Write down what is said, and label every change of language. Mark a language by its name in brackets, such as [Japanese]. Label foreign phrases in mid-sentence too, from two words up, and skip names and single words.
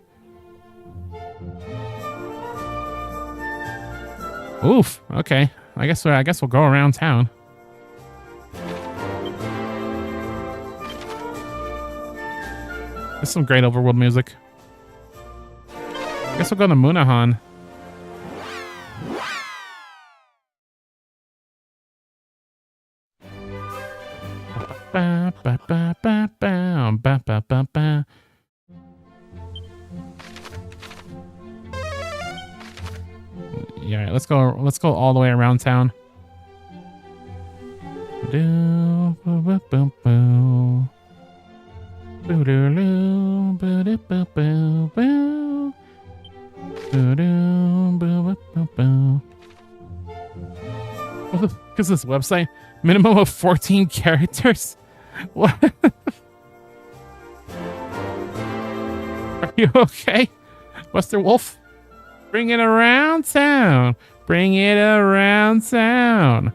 [English] Oof. Okay. I guess we'll go around town. There's some great overworld music. I guess we'll go to Munahan. Ba, ba, ba, ba, ba, ba, ba, ba, ba. Yeah, let's go all the way around town. Do, boo, boo, boo, boo. Boo, doo, doo, boo, doo, boo, boo, boo. Boo, doo, boo, boo, boo, boo. What is this website? Minimum of 14 characters? What? Are you okay, Buster Wolf? Bring it around town. Bring it around town.